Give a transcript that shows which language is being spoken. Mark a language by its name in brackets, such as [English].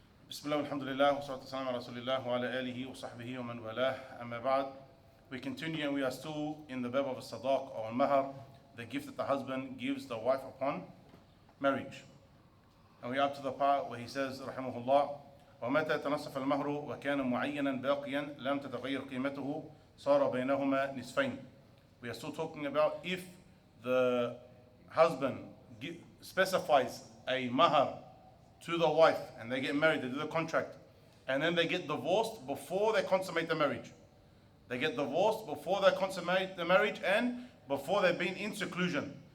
[Arabic] بسم الله والحمد لله والصلاة والسلام على رسول الله وعلى آله وصحبه ومن والاه. أما بعد, [English] we continue and we are still in the bab of As-Sadaq or Mahr, the gift that the husband gives the wife upon marriage. And we are up to the part where he says, rahimahullah, [Arabic] وَمَتَى تَنَصَفَ الْمَهْرُ وَكَانَ مُعَيَّنًا بَاقِيًا لَمْ تَتَغَيَّرْ قِيمَتُهُ صَارَ بَيْنَهُمَا نِصْفَيْنِ. [English] We are still talking about if the husband specifies a mahr to the wife and they get married, they do the contract, and then they get divorced before they consummate the marriage. They get divorced before they consummate the marriage and before they've been in seclusion.